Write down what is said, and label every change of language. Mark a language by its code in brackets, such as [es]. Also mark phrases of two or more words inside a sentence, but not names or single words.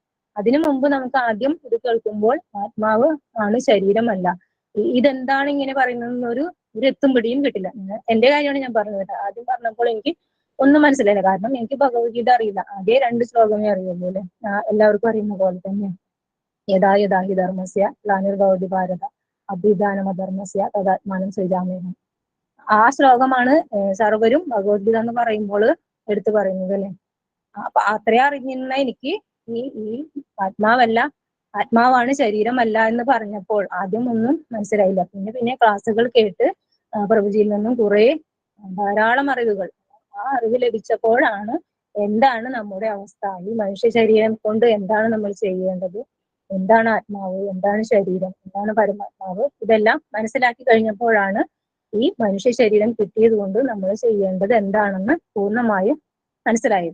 [ml] അതിനു മുമ്പ് നമുക്ക് ആദ്യം ഇത് കേൾക്കുമ്പോൾ ആത്മാവ് ആണ്, ശരീരമല്ല, ഇതെന്താണ് ഇങ്ങനെ പറയുന്നതെന്നൊരു എത്തും പിടിയും കിട്ടില്ല. എന്റെ കാര്യമാണ് ഞാൻ പറഞ്ഞത്. ആദ്യം പറഞ്ഞപ്പോൾ എനിക്ക് ഒന്നും മനസ്സിലായില്ല. കാരണം എനിക്ക് ഭഗവത്ഗീത അറിയില്ല. അതേ 2 ശ്ലോകമേ അറിയുള്ളൂ അല്ലെ? എല്ലാവർക്കും അറിയുന്ന പോലെ തന്നെ [sa] यथा यथा हि धर्मस्य ग्लानिर्भवति भारत अभ्युत्थानमधर्मस्य तदात्मानं सृजाम्यहं. [ml] ആ ശ്ലോകമാണ് സർവരും ഭഗവത്ഗീത എന്ന് പറയുമ്പോൾ എടുത്തു പറയുന്നത് അല്ലെ? അപ്പൊ അത്രയും അറിഞ്ഞിരുന്ന എനിക്ക് ഈ ആത്മാവല്ല, ആത്മാവാണ് ശരീരമല്ല എന്ന് പറഞ്ഞപ്പോൾ ആദ്യം ഒന്നും മനസ്സിലായില്ല. പിന്നെ ക്ലാസ്സുകൾ കേട്ട് പ്രഭുജിയിൽ നിന്നും ധാരാളം അറിവുകൾ, ആ അറിവ് ലഭിച്ചപ്പോഴാണ് എന്താണ് നമ്മുടെ അവസ്ഥ, ഈ മനുഷ്യ ശരീരം കൊണ്ട് എന്താണ് നമ്മൾ ചെയ്യേണ്ടത്, എന്താണ് ആത്മാവ്, എന്താണ് ശരീരം, എന്താണ് പരമാത്മാവ്, ഇതെല്ലാം മനസ്സിലാക്കി കഴിഞ്ഞപ്പോഴാണ് ഈ മനുഷ്യ ശരീരം കിട്ടിയത് കൊണ്ട് നമ്മൾ ചെയ്യേണ്ടത് എന്താണെന്ന് പൂർണ്ണമായും മനസ്സിലായത്.